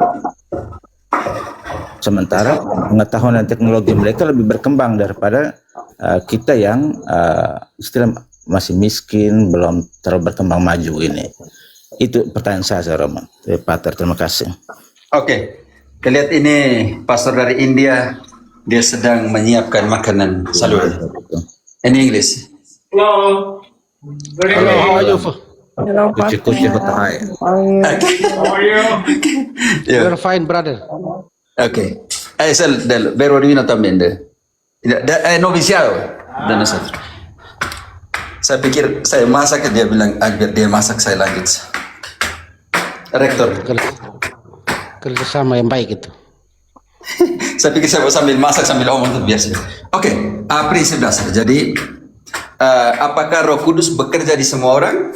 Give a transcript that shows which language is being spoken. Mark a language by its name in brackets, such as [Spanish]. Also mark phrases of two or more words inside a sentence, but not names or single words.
[Indonesian] Sementara pengetahuan dan teknologi mereka lebih berkembang daripada kita yang masih miskin, belum terlalu berkembang maju ini. Itu pertanyaan saya, Roman. Pater, terima kasih. Oke, kita lihat ini pastor dari India, dia sedang menyiapkan makanan salur. [English] In English. Hello. Hello, how are you? Hello, Pastor. How are you? We're fine, brother. Okay. [Spanish] Es el del verbo divino también. Noviciado de nosotros. [Indonesian] Saya pikir saya masak, dia bilang biar dia masak, saya lanjut. Rektor. Kerjasama yang baik itu. Saya pikir saya sambil masak sambil omong itu biasa. Oke, prinsip dasar. Jadi apakah Roh Kudus bekerja di semua orang?